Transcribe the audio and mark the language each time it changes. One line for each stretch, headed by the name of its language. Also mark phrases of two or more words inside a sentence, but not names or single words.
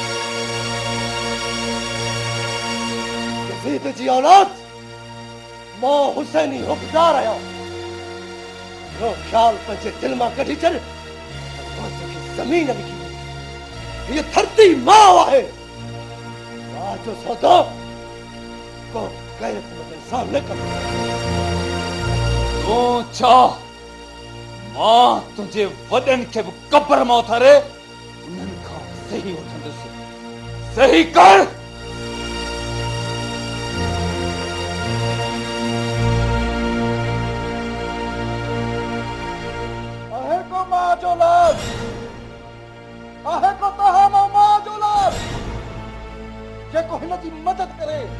Sindhi: यज़ीद जी औलाद मां हुसैनी हुकदार आहियां। इहो ख़्याल पंहिंजे दिलि मां कढी छॾ ज़मीन लिखी हीअ धरती माउ आहे। राज जो सौदो को गैरत में सामने कर तूं छा मां तुंहिंजे वॾनि खे बि क़ब्र मां उथारे उन्हनि खां सही वठंदुसि। सही कर। आहे को मां जो लाल, आहे को तहां मां जो लाल जेको हिन जी मदद करे।